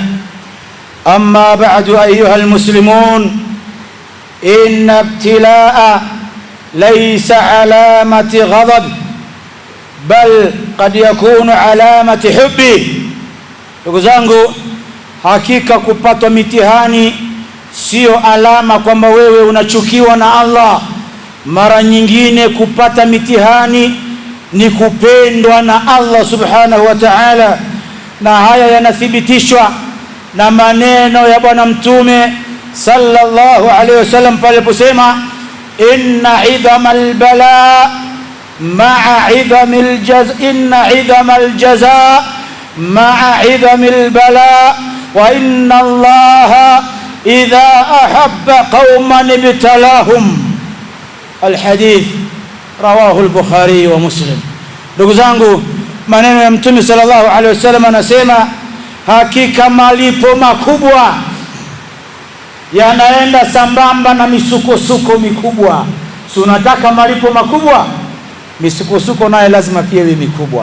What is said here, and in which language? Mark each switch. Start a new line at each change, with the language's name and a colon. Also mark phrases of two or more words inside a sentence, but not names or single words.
Arabic: أما بعد أيها المسلمون، إن ابتلاء ليس علامة غضب، بل قد يكون علامة حب.
Swahili: Ndugu zangu, hakika kupatwa mitihani sio alama kwamba wewe unachukiwa na Allah. Mara nyingine kupata mitihani ni kupendwa na Allah
Arabic: سبحانه و تعالى,
Swahili: na haya yanathibitishwa na maneno ya Bwana Mtume
Arabic: صلى الله عليه وسلم
Swahili: pale aliposema
Arabic: إن عظم البلاء مع عظم الجزاء، إن عظم الجزاء مع عظم البلاء، وإن الله إذا أحب قوما ابتلاهم. الحديث رواه البخاري ومسلم.
Swahili: Ndugu zangu, maneno ya Mtume
Arabic: صلى الله عليه وسلم
Swahili: anasema hakika malipo makubwa yanaenda sambamba na misukosuko mikubwa. Si unataka malipo makubwa? Misukosuko naye lazima pia iwe mikubwa.